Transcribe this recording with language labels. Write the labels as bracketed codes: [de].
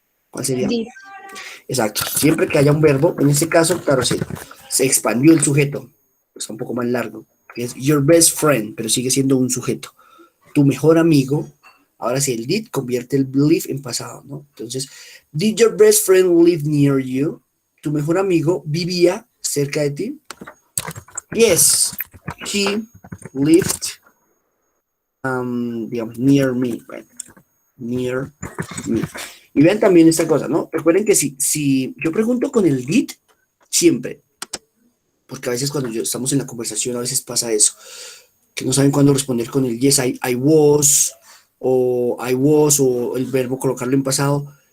[es] ¿Cuál sería? [en] Did. [es] Exacto. Siempre que haya un verbo, en este caso, claro, se expandió el sujeto. Está un poco más largo. Es your best friend, pero sigue siendo un sujeto. Tu mejor amigo. Ahora sí, el did convierte el live en pasado, ¿no? [en] Entonces, did your best friend live near you? [es] ¿Tu mejor amigo vivía cerca de ti? [en] Yes, he lived, digamos, near me, right? Near me. [es] Y vean también esta cosa, ¿no? Recuerden que si yo pregunto con el did, siempre, porque a veces cuando estamos en la conversación, a veces pasa eso, que no saben cuándo responder con el yes, I was, o el verbo colocarlo en pasado.